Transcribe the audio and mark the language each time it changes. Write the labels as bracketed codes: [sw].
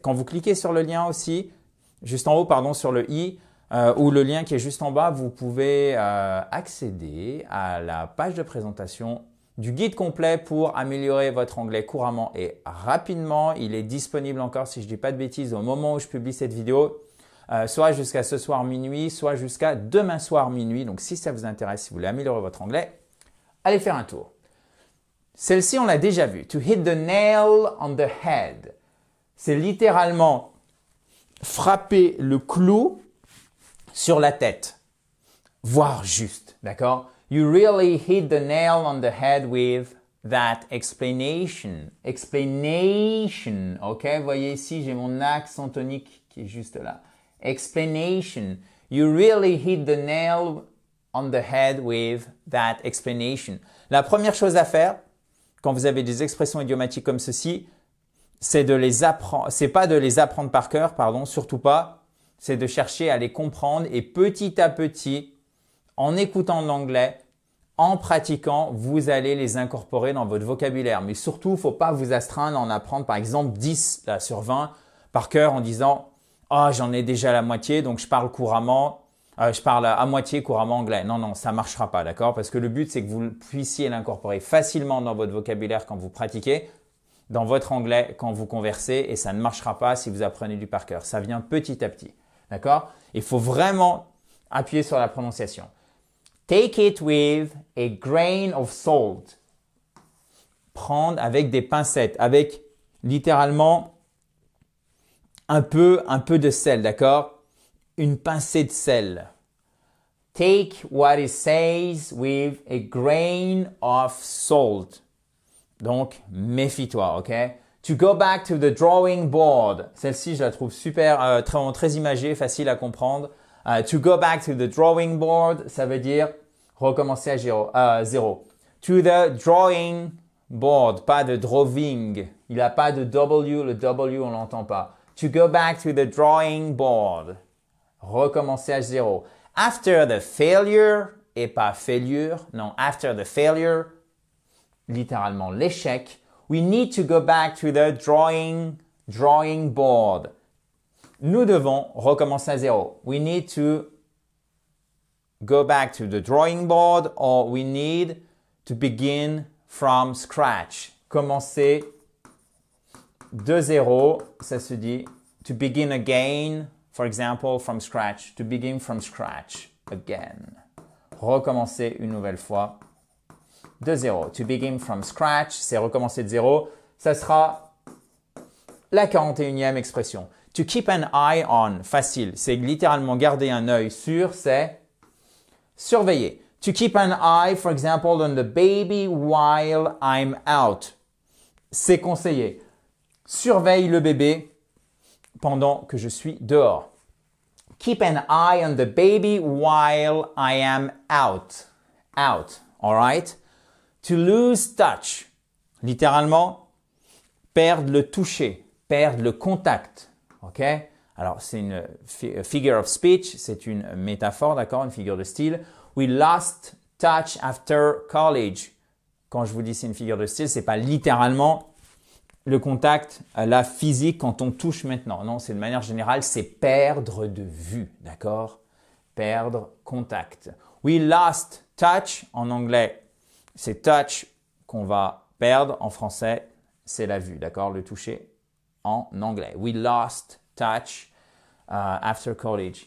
[fr] Quand vous cliquez sur le lien aussi, juste en haut, pardon, sur le i, ou le lien qui est juste en bas, vous pouvez accéder à la page de présentation du guide complet pour améliorer votre anglais couramment et rapidement. Il est disponible encore, si je ne dis pas de bêtises, au moment où je publie cette vidéo, soit jusqu'à ce soir minuit, soit jusqu'à demain soir minuit. Donc, si ça vous intéresse, si vous voulez améliorer votre anglais, allez faire un tour. Celle-ci, on l'a déjà vue. [en] To hit the nail on the head. [fr] C'est littéralement frapper le clou sur la tête, voire juste, d'accord? [en] You really hit the nail on the head with that explanation. Explanation, ok? [fr] Vous voyez ici, j'ai mon accent tonique qui est juste là. [en] Explanation. You really hit the nail on the head with that explanation. [fr] La première chose à faire, quand vous avez des expressions idiomatiques comme ceci, c'est de les apprendre, c'est pas de les apprendre par cœur, pardon, surtout pas. C'est de chercher à les comprendre et petit à petit, en écoutant l'anglais, en pratiquant, vous allez les incorporer dans votre vocabulaire. Mais surtout, il ne faut pas vous astreindre à en apprendre par exemple 10 là, sur 20 par cœur en disant « Ah, j'en ai déjà la moitié, donc je parle couramment, je parle à moitié couramment anglais. » Non, non, ça ne marchera pas, d'accord? Parce que le but, c'est que vous puissiez l'incorporer facilement dans votre vocabulaire quand vous pratiquez, dans votre anglais quand vous conversez, et ça ne marchera pas si vous apprenez du par cœur. Ça vient petit à petit. D'accord? Il faut vraiment appuyer sur la prononciation. [en] Take it with a grain of salt. [fr] Prendre avec des pincettes, avec littéralement un peu de sel, d'accord? Une pincée de sel. [en] Take what it says with a grain of salt. [fr] Donc, méfie-toi, ok? [en] To go back to the drawing board. [fr] Celle-ci, je la trouve super, très imagée, facile à comprendre. [en] To go back to the drawing board, [fr] ça veut dire recommencer à zéro. [en] To the drawing board, [fr] pas de [en] drawing. [fr] Il n'a pas de W, le W, on l'entend pas. [en] To go back to the drawing board. [fr] Recommencer à zéro. [en] After the failure, [fr] et pas [en] failure, non, after the failure, [fr] littéralement l'échec. [en] We need to go back to the drawing board. [fr] Nous devons recommencer à zéro. [en] We need to go back to the drawing board or we need to begin from scratch. [fr] Commencer de zéro, ça se dit [en] to begin again, for example, from scratch. To begin from scratch again. [fr] Recommencer une nouvelle fois. De zéro. [en] To begin from scratch, [fr] c'est recommencer de zéro. Ça sera la 41e expression. [en] To keep an eye on, facile. [fr] C'est littéralement garder un œil sur, c'est surveiller. [en] To keep an eye, for example, on the baby while I'm out. [fr] C'est conseillé. Surveille le bébé pendant que je suis dehors. [en] Keep an eye on the baby while I am out. Out, all right? To lose touch, [fr] littéralement, perdre le toucher, perdre le contact, ok? Alors, c'est une [en] figure of speech, [fr] c'est une métaphore, d'accord, une figure de style. [en] We lost touch after college. [fr] Quand je vous dis c'est une figure de style, c'est pas littéralement le contact, la physique quand on touche maintenant. Non, c'est de manière générale, c'est perdre de vue, d'accord? Perdre contact. [en] We lost touch, [fr] en anglais, c'est touch qu'on va perdre. En français, c'est la vue, d'accord? Le toucher en anglais. [en] We lost touch after college.